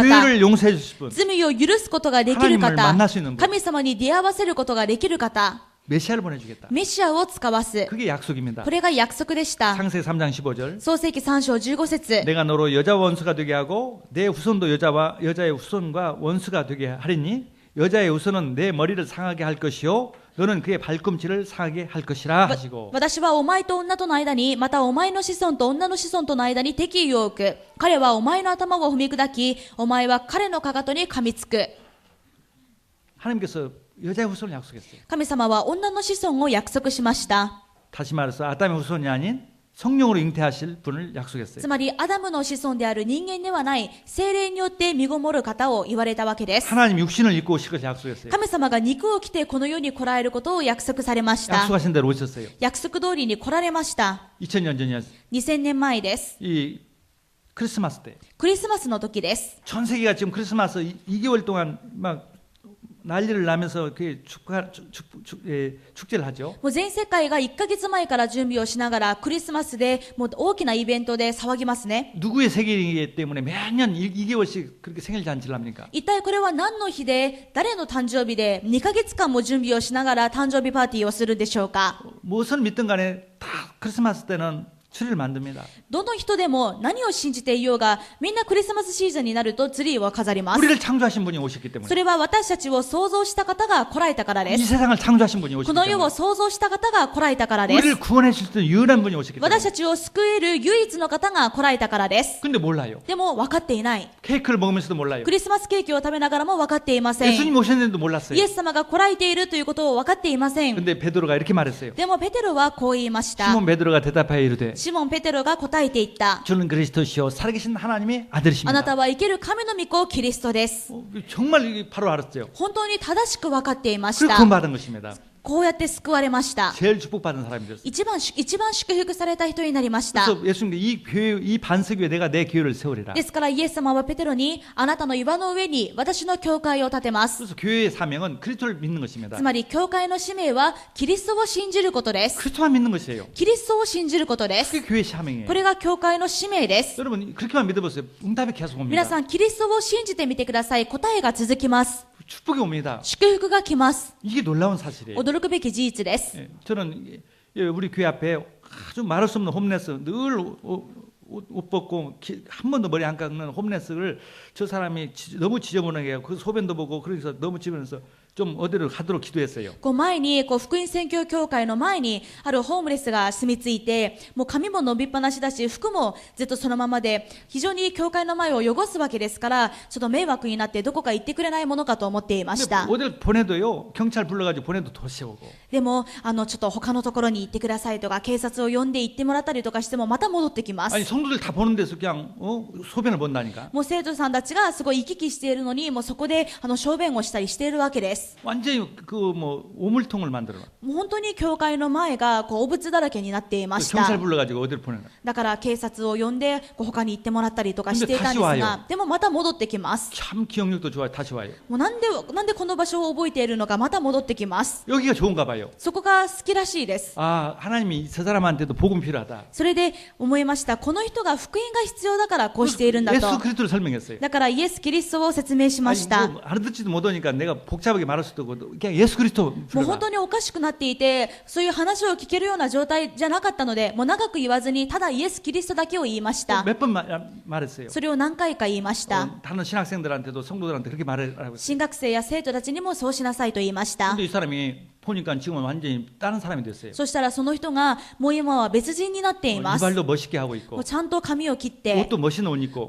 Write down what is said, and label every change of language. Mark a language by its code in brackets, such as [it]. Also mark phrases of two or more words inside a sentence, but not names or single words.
[ko] 죄를 용서해 주실 분, [ja] 罪を許すことができる [ko] 하나님을 [ja] 方 [ko] 만날 수 있는 분, [ja] 神様に出会わせることができる方、 [ko] 메시아를 보내주겠다. [ja] メシアを使わす。 [ko] 그게 약속입니다. [ja] これが約束でした。 [ko] 상세 3장 15절 [ja] 創世記3章15節 [ko] 내가 너로 여자 원수가 되게 하고 내 후손도 여자의 후손과 원수가 되게 하리니 여자의 후손은 내 머리를 상하게 할 것이요 너는 그의 발꿈치를 상하게 할 것이라 하시고 [ja] 私はお前と女との間に、またお前の子孫と女の子孫との間に敵意を置く。彼はお前の頭を踏み砕き、お前は彼のかかとに噛みつく。 [ko] 하나님께서 여자의 후손을 약속했어요. [ja] 神様は女の子孫を約束しました。 [ko] 다시 말해서 아담의 후손이 아닌 성령으로 잉태하실 분을 약속했어요. [ja] つまりアダムの子孫である人間ではない聖霊によって身ごもる方を言われたわけです。 [ko] 하나님 육신을 입고 오실 것을 약속했어요. [ja] 神様が肉を着てこの世に来られることを約束されました。 [ko] 약속하신 대로 오셨어요. [ja] 約束通りに来られました。 [ko] 2000년 전이었어요. [ja] 2000 年前です。 [ko] 이 크리스마스 때. [ja] クリスマスの時です。 [ko] 전 세계가 지금 크리스마스 2개월 동안 막 난리를 나면서 그 축제를 하죠. [ja] もう全世界が1ヶ月前から準備をしながらクリスマスでもう大きなイベントで騒ぎますね。 [ko] 누구의 생일이기 때문에 매년 2개월씩 그렇게 생일 잔치를 합니까? [ja] 一体これは何の日で誰の誕生日で2ヶ月間も準備をしながら誕生日パーティーをするでしょうか。 [ko] 무엇을 믿든 간에 다 크리스마스 때는 트리를 만듭니다. [ja] どの人でも何を信じていようがみんなクリスマスシーズンになるとツリーを飾ります。 [ko] 우리를 창조하신 분이 오셨기 때문에. [ja] それは私たちを創造した方が来られたからで [ko] 이 [ja] す。 [ko] 세상을 창조하신 분이 [ja] こ [ko] 오셨기 [ja] の世を [ko] 때문에. [ja] 創造した方が来られたからです。 [ko] 우리를 구원해 주실 수 있는 유일한 분이 오셨기 [ja] 私 [ko] 때문에. [ja] たちを救える唯一の方が来られたからです。 [ko] 근데 몰라요. [ja] でも分かっていない。 [ko] 케이크를 먹으면서도 몰라요. [ja] クリスマスケーキを食べながらも分かっていません。 [ko] 예수님 오셨는데도 몰랐어요. [ja] イエス様が来られているということを分かっていません。 [ko] 근데 베드로가 이렇게 말했어요. [ja] でもペテロはこう言いました。 [ko] 시몬 베드로가 대답하여 이르되 [ja] シモン・ペテロが答えていった。 [ko] 주는 그리스도시요 살아계신 하나님의 [ja] あな [ko] 아들이십니다. [ja] たは生ける神の御子キリストです。 [ko] 정말 이게 바로 알았어요. [ja] 本当に正しく分かっていまし [ko] 그리고 [ja] た。 [ko] 구원받은 것입니다. [ja] こうやって救われました。 [ko] 제일 축복받은 사람이 됐어요. [ja] 一番祝福された人になりました。 [ko] 그래서 예수님께 이 교회 이 반석 위에 내가 내 교회를 세우리라. [ja] ですからイエス様はペテロにあなたの岩の上に私の教会を建てます。 [ko] 그래서 교회의 사명은 그리스도를 믿는 것입니다. [ja] つまり教会の使命はキリストを信じることです。 [ko] 그리스도만 믿는 것이에요. [ja] キリストを信じることです。 [ko] 그게 교회의 사명이에요. [ja] これが教会の使命です。 [ko] 여러분 그렇게만 믿어보세요. 응답이 계속 [ja] 皆 [ko] 옵니다. [ja] さんキリストを信じてみてください。答えが続きます。 [ko] 축복이 옵니다. [ja] 祝福が来ます。 [ko] 이게 놀라운 사실이에요. [ja] 驚くべき事実です。 [ko] 예, 저는 우리 교회 앞에 아주 말할 수 없는 홈레스 늘 옷 벗고 한 번도 머리 안 깎는 홈레스를 저 사람이 너무 지저분하게 해요. 그 소변도 보고 그래서 너무 지저분해서 좀 어디를 가도록 기도했어요. [ja] こう前にこう福音宣教協会の前にあるホームレスが住み着いて、もう髪も伸びっぱなしだし服もずっとそのままで、非常に教会の前を汚すわけですから、ちょっと迷惑になってどこか行ってくれないものかと思っていまし [ko] 근데 [ja] た。 [ko] 어딜 보내도요 경찰 불러가지고 보내도 도시 오고. [ja] でもちょっと他のところに行ってくださいとか警察を呼んで行ってもらったりとかしてもまた戻ってきます。 [ko] 아니 성도들 다 보는 데서 그냥 소변을 본다니까. [ja] もう生徒さんたちがすごい行き来しているのに、もうそこで小便をしたりしているわけです。 [ko] 완전히 그 뭐 오물통을 만들어. [ja] もう本当に教会の前がこう汚物だらけになっていまし [ko] 경찰 [ja] た。 [ko] 불러가지고 어디를 보내나. [ja] だから警察を呼んでこう他に行ってもらったりとかしていたんです [ko] でも다시 [ja] が、でもまた戻ってきます。 [ko] 참 기억력도 좋아요. 다시 와요. [ja] もうなんでこの場所を覚えているのか、また戻ってきます。 [ko] 여기가 좋은가 봐요. [ja] そこが好きらしいです。 [ko] 아 하나님이 저 사람한테도 복음 필요하다. [ja] それで思いました。この人が福音が必要だからこうしているんだ [ko] 예수 [ja] と。 [ko] 그리스도를 설명했어요. [ja] だからイエス・キリストを説明しま [ko] 아니, [ja] した。 [ko] 뭐 알아듣지도 못하니까 내가 복잡하게 말할 수도 없고 그냥 예수 그리스도 [ja] もう [ko] 불러라. [ja] 本当におかしくなっていて、そういう話を聞けるような状態じゃなかったので、もう長く言わずにただイエス・キリストだけを言いました。 [ko] 몇 번 말했어요. [ja] それを何回か言いました。 [ko] 다른 신학생들한테도 성도들한테 그렇게 말하라고. [ja] 新学生や生徒たちにもそうしなさいと言いました。 [ko] 근데 이 사람이 보니까 지금은 완전히 다른 사람이 됐어요. [ja] そしたらその人がもう今は別人になっています。 [ko] 이발도 멋있게 하고 [ja] も [ko] 있고 [ja] うちゃんと髪を切って、 [ko] 옷도 멋있는 옷 입고